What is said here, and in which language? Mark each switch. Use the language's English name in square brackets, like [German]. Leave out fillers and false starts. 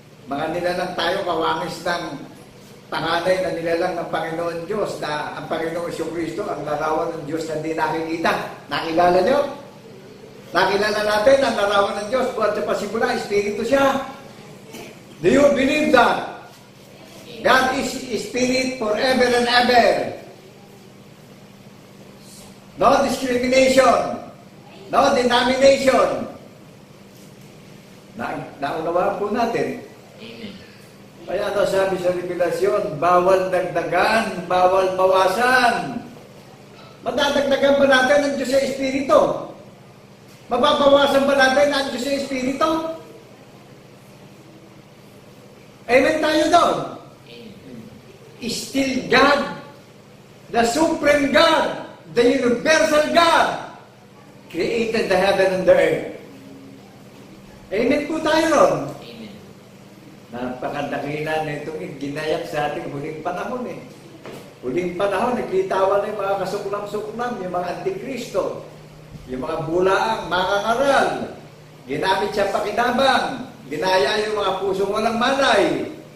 [Filipino] Mga nilalang tayo kawangis ng panganay na nilalang ng Panginoon Diyos na ang Panginoon Kristo ang larawan ng Diyos na hindi nakikita. Nakilala nyo? Nakilala natin ang larawan ng Diyos buhat sa pasimula, Espiritu siya. [English] Do you believe that? God is Spirit forever and ever. No discrimination. No denomination. [Filipino] Naunawa po natin. Amen. Kaya ano sabi sa Revelasyon, bawal dagdagan, bawal bawasan. Madadagdagan ba natin ang Diyos sa Espiritu? Mababawasan ba natin ang Diyos sa Espiritu? Amen tayo doon. [English] Still God, the Supreme God, the Universal God, created the heaven and the earth. [Filipino] Amen po tayo ron. Amen. Napakadakila na itong ginayak sa ating huling panahon Huling panahon, naglitawan na yung mga kasuklam-suklam, yung mga antikristo, yung mga bulaang, mga kangaral. Ginamit siya pakinabang. Ginaya yung mga pusong walang malay.